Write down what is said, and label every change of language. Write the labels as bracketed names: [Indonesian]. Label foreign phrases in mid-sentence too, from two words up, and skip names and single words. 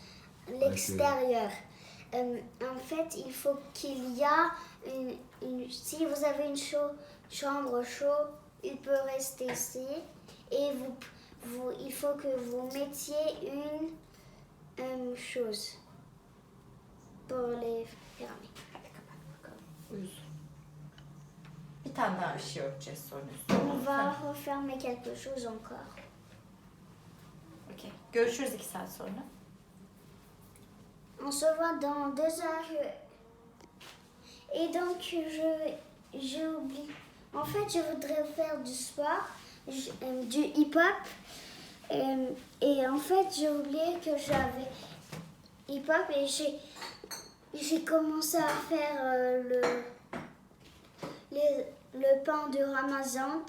[French] En fait, il faut qu'il y a si vous avez une chambre chaude, il peut rester ici. Et il faut que vous mettiez une chose pour les fermer. [Turkish] Hadi kapat bakalım. Uyusun. Bir tane daha bir şey örteceğiz sonra üstüne. [French] On va refermer quelque chose encore. [Turkish] Okey. Görüşürüz 2 saat sonra. [French] On se voit dans 2 heures. Et donc, j'ai oublié. En fait, je voudrais faire du sport, du hip-hop. Et en fait, j'ai oublié que j'avais hip-hop et j'ai commencé à faire le pain de Ramadan.